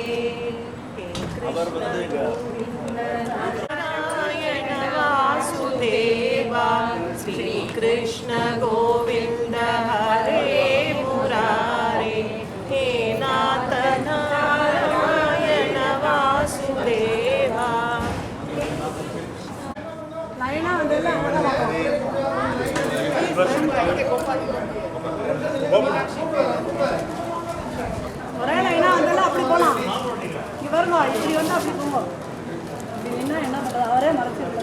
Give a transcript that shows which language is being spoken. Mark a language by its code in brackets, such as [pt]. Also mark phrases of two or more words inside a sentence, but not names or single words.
[sa] नारायण वासुदेव श्री कृष्ण गोविंद हरे मुरारे हे नाथ नारायण वासुदेव [ta] ஒரே லைனா வந்தாலும் அப்படி போகலாம். இவருங்க இப்படி வந்து அப்படி போவோம். இப்படி நின்னா என்ன பண்ணுறது? அவரே மறைச்சிருக்கல.